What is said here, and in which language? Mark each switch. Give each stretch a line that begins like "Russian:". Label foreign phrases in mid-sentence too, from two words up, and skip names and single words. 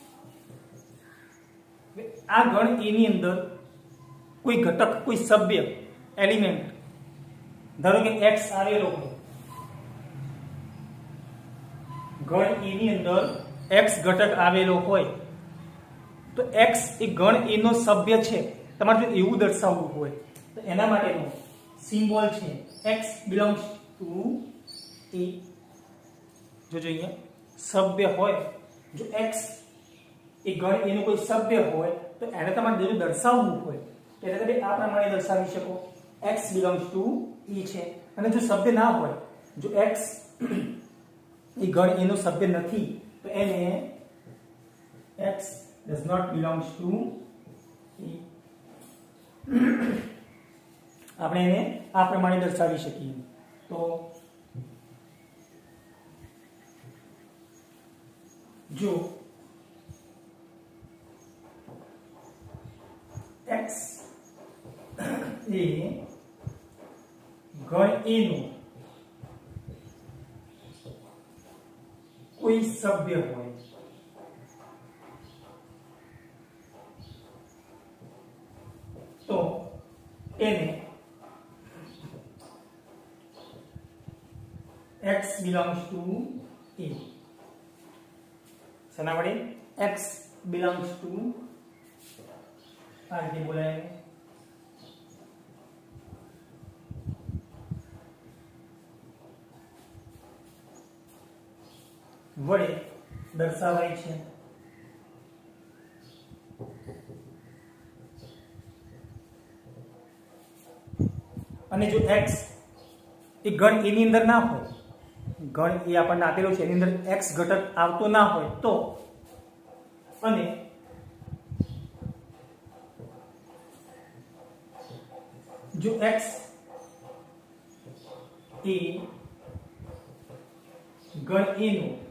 Gujarati: આ ગણ A ની અંદર કોઈ ઘટક, કોઈ સભ્ય, એલિમેન્ટ, ધારો કે x આવેલો હોય. ગણ A ની અંદર x ઘટક આવેલો હોય તો x એ ગણ A નો સભ્ય છે. તમારે જો એવું દર્શાવવું હોય તો એના માટેનો સિમ્બોલ છે
English: x belongs to A.
Gujarati: જોજો અહીંયા સભ્ય હોય, જો x એ ગણ A નો કોઈ સભ્ય હોય તો એને તમારે જો દર્શાવવું હોય તો એને તમે આ પ્રમાણે દર્શાવી શકો,
English: x belongs to E છે.
Gujarati: અને જો સભ્ય ના હોય, જો x એ ગણ A નો સભ્ય નથી તો એને
English: x does not belongs to E.
Gujarati: આપણે એને આ પ્રમાણે દર્શાવી શકીએ. તો જો x એ ગણ A નો કોઈ સભ્ય હોય તો તેને
English: x belongs to a
Gujarati: શેના વડે
English: x belongs to
Gujarati: આ રીતે બોલાય વડે દર્શાવાય છે અને જો x એ ગણ a ની અંદર ના હોય, ગણ એ આપણને આપેલો છે એની અંદર x ઘટક આવતો ના હોય તો, અને જો x એ ગણ a નો